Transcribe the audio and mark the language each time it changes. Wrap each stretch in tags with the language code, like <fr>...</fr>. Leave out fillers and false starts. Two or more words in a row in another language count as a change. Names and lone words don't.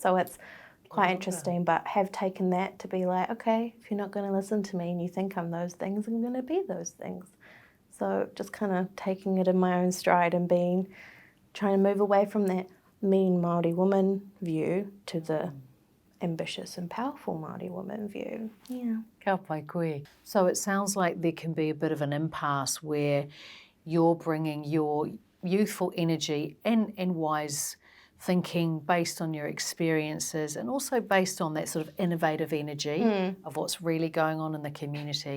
<en>So it's quite interesting, but have taken that to be like, okay, if you're not going to listen to me and you think I'm those things, I'm going to be those things. So just kind of taking it in my own stride and trying to move away from that mean Māori woman view to the ambitious and powerful Māori woman view. Yeah.</en> <mi>Ka pai koe.</mi> <en>So it sounds like there can be a bit of an impasse where you're bringing your youthful energy and wise thinking based on your experiences and also based on that sort of innovative energy of what's really going on in the community.</en>